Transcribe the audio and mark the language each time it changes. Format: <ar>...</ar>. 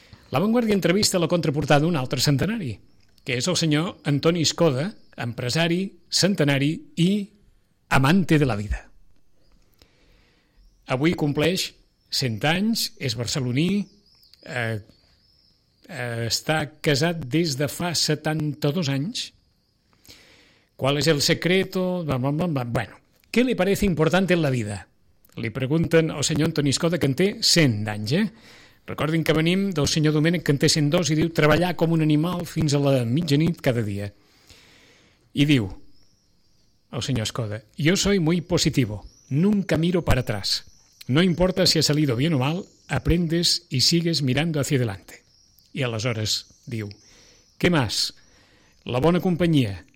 <ca>La Vanguardia entrevista la contraportada d'un altre centenari, que és el senyor Antoni Escoda, empresari, centenari i amante de la vida. Avui compleix 100 anys, és barceloní, està casat des de fa 72 anys.</ca> <es>¿Cuál es el secreto? Bueno, ¿qué le parece importante en la vida?</es> <ca>Li pregunten al senyor Antoni Escoda, que en té 100 anys, eh? Recordin que venim del senyor Domènech, que en té 102, i diu treballar com un animal fins a la mitjanit cada dia. I diu el senyor Escoda:</ca> <es>yo soy muy positivo, nunca miro para atrás. No importa si ha salido bien o mal, aprendes y sigues mirando hacia adelante.</es> <ca>I aleshores diu:</ca> <es>¿qué más?</es> <ca>La bona companyia.</ca>